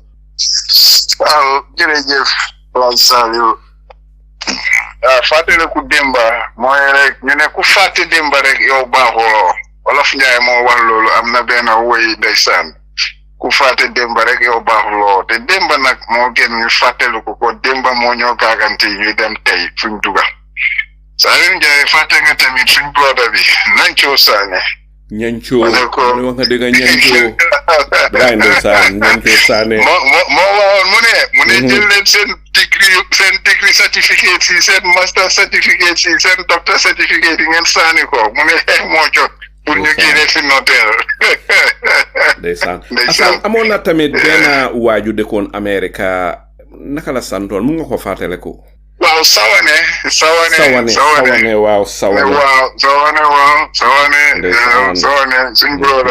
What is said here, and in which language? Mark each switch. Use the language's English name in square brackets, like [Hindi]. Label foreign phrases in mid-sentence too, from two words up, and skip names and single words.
[Wolof] waaw jërëjëf Laaj Saliou fàttale ku démba mooy rek ñu ne ku fàtte démba rek yow baaxuloo Wolof Njaay moo wax loolu am na benn woy ndeysaan ku fàtte démba rek yow baaxuloo te démba nag moo gën ñu fàttali ko démba moo ñoo gaagante ñuy dem tey fuñ duga Saliou Njaay fàtte nga tamit suñ broda bi Nancoo Saane Ñancoo wax nga dëgg Ñancoo baay ndeysaan Ñancoo Saane moo waxoon mu ne jël leen seen [English] degree certificate [Wolof] si seen [English] master certificate [Wolof] si seen [English] doctor certificate [Wolof] yi ngeen saani ko mu ne moo jot pour ñu génne fi notaire ndeysaan Assan amoon na tamit benn waaju dëkkoon Amerika naka la santoon mu nga ko fàttaliku waaw Sawane suñ broda